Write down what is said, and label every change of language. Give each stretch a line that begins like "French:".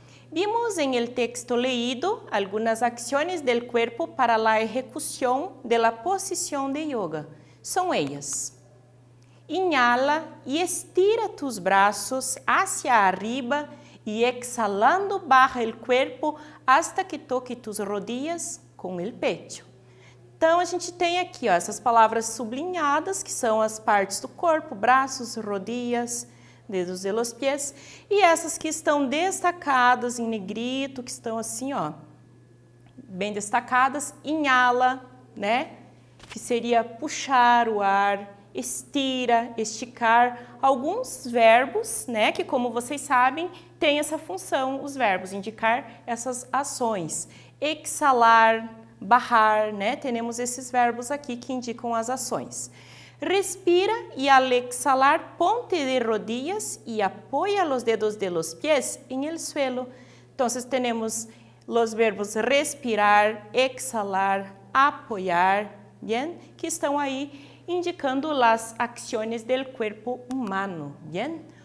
Spanish: Vimos en el texto leído algunas acciones del cuerpo para la ejecución de la posición de yoga. Son ellas. Inhala y estira tus brazos hacia arriba y exhalando baja el cuerpo hasta que toque tus rodillas com o pecho.
Portuguese: Então, a gente tem aqui ó, essas palavras sublinhadas, que são as partes do corpo, braços, rodillas, dedos de los pies, e essas que estão destacadas em negrito, que estão assim, ó, bem destacadas, inhala, né? Que seria puxar o ar, estira, esticar, alguns verbos, né? Que como vocês sabem, tem essa função, os verbos, indicar essas ações. Exhalar, barrar, né? Temos esses verbos aqui que indicam as ações.
Spanish: Respira y al exhalar ponte de rodillas y apoya los dedos de los pies en el suelo. Entonces tenemos los verbos respirar, exhalar, apoyar, bien,
Portuguese: que estão aí indicando
Spanish: las acciones del cuerpo humano, bien.